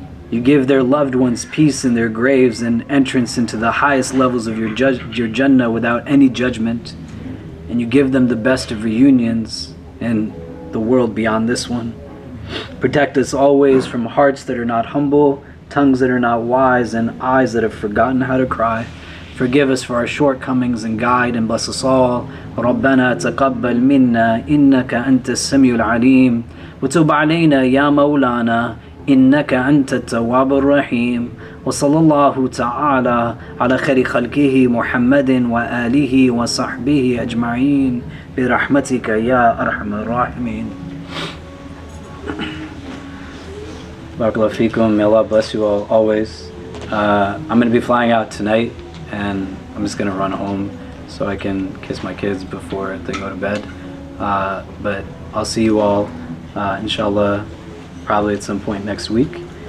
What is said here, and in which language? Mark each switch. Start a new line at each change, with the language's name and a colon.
English: You give their loved ones peace in their graves and entrance into the highest levels of your Jannah without any judgment, and you give them the best of reunions in the world beyond this one. Protect us always from hearts that are not humble, tongues that are not wise, and eyes that have forgotten how to cry. Forgive us for our shortcomings and guide and bless us all.
Arabic: ربنا تقبل منا إنك أنت السميع العليم وتب علينا يا مولانا إنك أنت التواب الرحيم وصلى الله تعالى على خير خلقه محمد وآله وصحبه أجمعين برحمتك يا أرحم الراحمين.
English: Barakallahu feekum. May Allah bless you all always. I'm going to be flying out tonight, and I'm just going to run home so I can kiss my kids before they go to bed. But I'll see you all, inshallah, probably at some point next week.